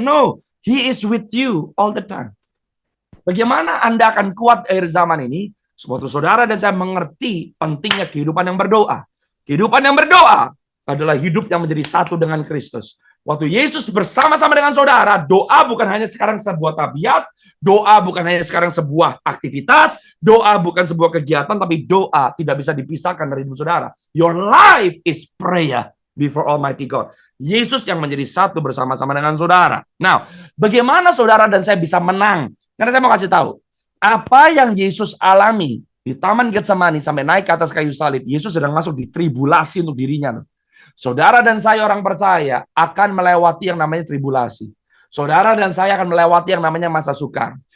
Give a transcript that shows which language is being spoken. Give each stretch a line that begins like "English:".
English: No, He is with you all the time.
Indonesian: Bagaimana Anda akan kuat akhir zaman ini? Waktu saudara dan saya mengerti pentingnya kehidupan yang berdoa. Kehidupan yang berdoa adalah hidup yang menjadi satu dengan Kristus. Waktu Yesus bersama-sama dengan saudara, doa bukan hanya sekarang sebuah tabiat, doa bukan hanya sekarang sebuah aktivitas, doa bukan sebuah kegiatan, tapi doa tidak bisa dipisahkan dari hidup saudara.
English: Your life is prayer before Almighty God.
Indonesian: Yesus yang menjadi satu bersama-sama dengan saudara. Nah, bagaimana saudara dan saya bisa menang? Karena saya mau kasih tahu, apa yang Yesus alami di Taman Getsemani sampai naik ke atas kayu salib, Yesus sedang masuk di tribulasi untuk dirinya. Saudara dan saya orang percaya akan melewati yang namanya tribulasi. Saudara dan saya akan melewati yang namanya masa sukar.